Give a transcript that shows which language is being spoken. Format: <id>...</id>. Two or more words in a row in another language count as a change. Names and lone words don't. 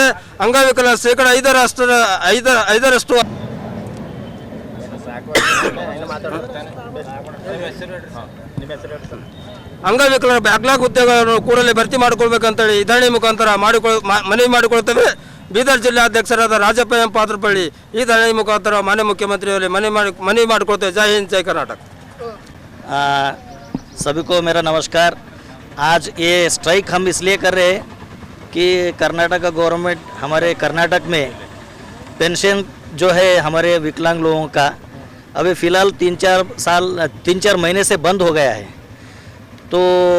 <kn>ಅಂಗವಿಕಲರ 5% ಅಂಗವಿಕಲರ ಬ್ಯಾಕ್ಲಾಗ್ ಹುದ್ದೆಗಳನ್ನು ಕೂಡಲೇ ಭರ್ತಿ ಮಾಡಿಕೊಳ್ಬೇಕಂತೇಳಿ ಈ ಧರಣಿ ಮುಖಾಂತರ ಮನವಿ ಮಾಡಿಕೊಳ್ತೇವೆ. ಬೀದರ್ ಜಿಲ್ಲಾಧ್ಯಕ್ಷರಾದ ರಾಜಪ್ಪ ಎಂ ಪಾತ್ರಪಳ್ಳಿ ಈ ಧರಣಿ ಮುಖಾಂತರ ಮಾನ್ಯ ಮುಖ್ಯಮಂತ್ರಿಯವರಿಗೆ ಮನವಿ ಮಾಡಿಕೊಳ್ತೇವೆ. ಜೈ ಹಿಂದ್, ಜೈ ಕರ್ನಾಟಕ.</kn> <hi>सभी को मेरा नमस्कार। आज ये स्ट्राइक हम इसलिए कर रहे हैं कि कर्नाटक गवर्नमेंट हमारे कर्नाटक में पेंशन जो है हमारे विकलांग लोगों का अभी फ़िलहाल 3-4 महीने से बंद हो गया है।</hi>